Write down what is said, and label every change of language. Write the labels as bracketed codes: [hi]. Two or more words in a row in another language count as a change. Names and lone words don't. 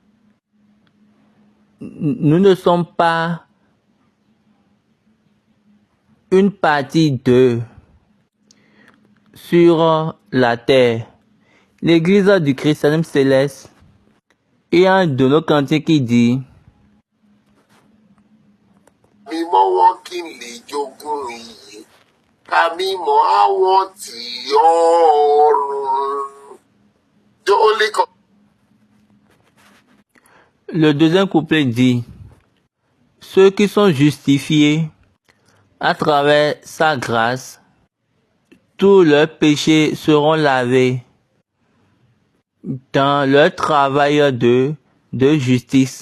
[fr] Nous ne sommes pas une partie d'eux sur la terre. L'église du christianisme céleste, il y a un de nos cantiques qui dit [yo] mímọ́ wọn kí n lè jogún iyè ká mímọ́ àwọn tí ọ̀run. [en] The only [fr] Le deuxième couplet dit, ceux qui sont justifiés à travers sa grâce, tous leurs péchés seront lavés dans leur travail de justice.